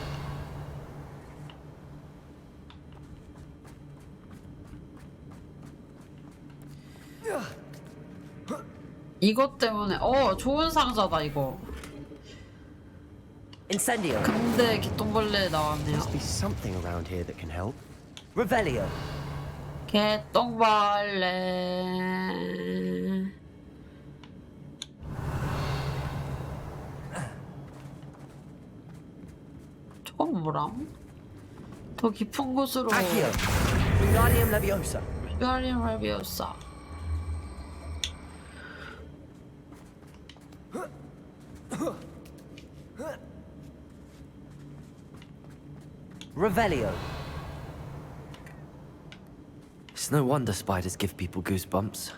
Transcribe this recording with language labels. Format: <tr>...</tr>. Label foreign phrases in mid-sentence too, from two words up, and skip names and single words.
<ko>이것 때문에 좋은 상자다 이거. Incendio. 근데 개똥벌레 나왔네요.</ko> <en>Must be something around here that can help.</en> <ko>Revelio. 개똥벌레. 저건 뭐람? 더 깊은 곳으로. Accio! Wingardium Leviosa! 뼈아리움 레비오사. Revelio.</ko> <en>It's no wonder spiders give people goosebumps.</en>